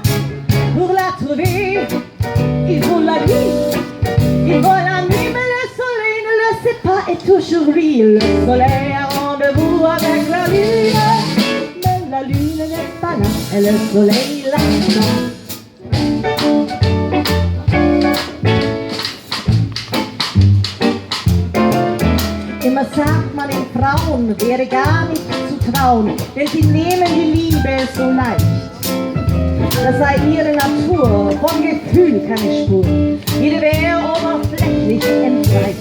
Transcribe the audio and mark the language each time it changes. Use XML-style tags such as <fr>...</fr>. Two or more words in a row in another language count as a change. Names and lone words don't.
<fr>Pour la trouver, il faut la nuit, il faut la nuit, mais le soleil ne le sait pas. Et toujours lui, le soleil a rendez-vous avec la lune, mais la lune n'est pas là, et le soleil l'attend.</fr> <de>Immer sagt man, den Frauen wäre gar nicht zu trauen, denn sie nehmen die Liebe so leicht. Das sei ihre Natur, von Gefühl keine Spur, jede wäre oberflächlich entweicht.</de>